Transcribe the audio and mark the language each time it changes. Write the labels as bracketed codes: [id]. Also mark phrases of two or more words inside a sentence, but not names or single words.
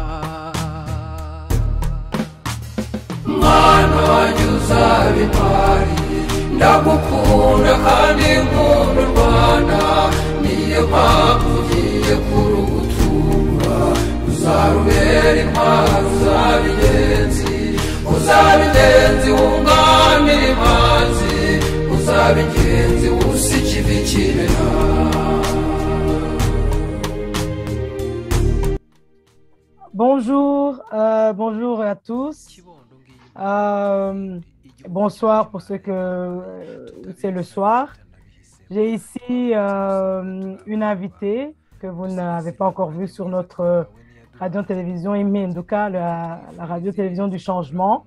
[rw] mwana wanjye uzaba intwari ndagukunda kandi nkunda u Rwanda niyo mpamvu ugiye kurugutura uzarubera intwari uzaba ingenzi wunganira imanzi uzaba ingenzi wusa ikivi kimena. [fr] Bonjour, bonjour à tous. Bonsoir pour ceux que c'est le soir. J'ai ici une invitée que vous n'avez pas encore vue sur notre radio-télévision Imenduka, la radio-télévision du changement.